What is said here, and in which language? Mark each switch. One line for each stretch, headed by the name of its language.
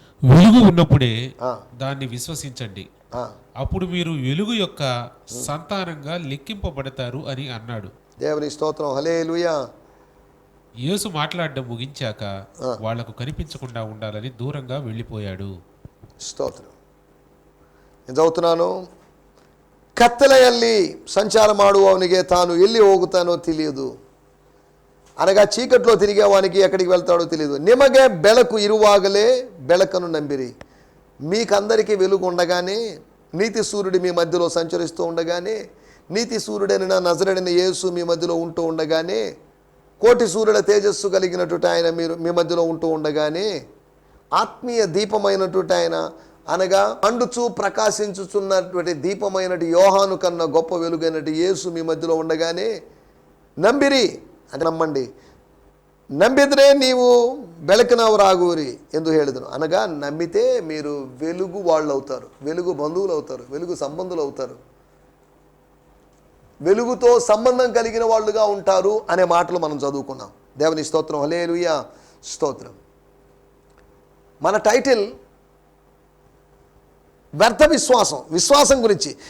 Telugu: వెలుగు ఉన్నప్పుడే దాన్ని విశ్వసించండి, అప్పుడు మీరు వెలుగు యొక్క సంతానంగా లెక్కింపబడతారు అని అన్నాడు. దేవుని స్తోత్రం. హల్లెలూయా. యేసు మాట్లాడడం ముగించాక వాళ్లకు కనిపించకుండా ఉండాలని దూరంగా వెళ్ళిపోయాడు. స్తోత్రం. నేను చదువుతున్నాను.
Kannada: ಕತ್ತಲೆಯಲ್ಲಿ ಸಂಚಾರ ಮಾಡುವವನಿಗೆ ತಾನು ಎಲ್ಲಿ ಹೋಗುತ್ತಾನೋ ತಿಳಿಯದು.
Telugu: అనగా చీకట్లో తిరిగేవానికి ఎక్కడికి వెళ్తాడో తెలియదు.
Kannada: నిమగే బెళకు ఇరువాగలే బెళకను నంబిరి.
Telugu: మీకందరికీ వెలుగు ఉండగానే, నీతి సూర్యుడు మీ మధ్యలో సంచరిస్తూ ఉండగానే, నీతి సూర్యుడైన నజరేయుడైన యేసు మీ మధ్యలో ఉంటూ ఉండగానే, కోటి సూర్యుల తేజస్సు కలిగినటువంటి ఆయన మీ మధ్యలో ఉంటూ ఉండగానే, ఆత్మీయ దీపమైనటువంటి ఆయన, అనగా మండుచు ప్రకాశించుచున్నటువంటి దీపమైనటు యోహాను కన్నా గొప్ప వెలుగైనటు యేసు మీ మధ్యలో ఉండగానే నంబిరి అంటే నమ్మండి.
Kannada: ನಂಬಿದ್ರೆ ನೀವು ಬೆಳಕಿನವರಾಗುವಿರಿ ಎಂದು ಹೇಳಿದನು.
Telugu: అనగా నమ్మితే మీరు వెలుగు వాళ్ళు అవుతారు, వెలుగు బంధువులు అవుతారు, వెలుగు సంబంధులు అవుతారు, వెలుగుతో సంబంధం కలిగిన వాళ్ళుగా ఉంటారు అనే మాటలు మనం చదువుకున్నాం. దేవుని స్తోత్రం. హల్లెలూయా. స్తోత్రం. మన టైటిల్ వ్యర్థ విశ్వాసం, విశ్వాసం గురించి.